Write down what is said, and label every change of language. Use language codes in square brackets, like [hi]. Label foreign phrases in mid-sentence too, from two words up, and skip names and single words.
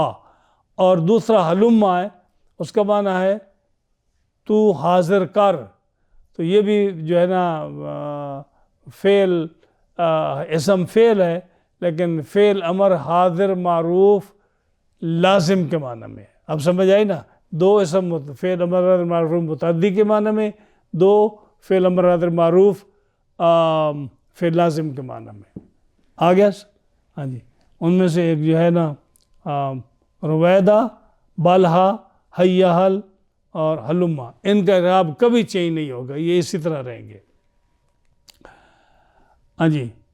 [ur] اور دوسرا حلما ہے، اس کا معنی ہے تو حاضر کر. تو یہ بھی جو ہے نا فعل اسم فعل ہے، لیکن فعل امر حاضر معروف لازم کے معنی میں. اب سمجھ آئی نا؟ دو اسم فعل امر حاضر معروف متعدی کے معنی میں، دو فعل امر حاضر معروف فعل لازم کے معنی میں. آ گیا؟ ہاں جی، ان میں سے ایک جو ہے نا رویدہ، بلہا، حیا حل اور حلما، ان کا اعراب کبھی چینج نہیں ہوگا، یہ اسی طرح رہیں گے. ہاں جی.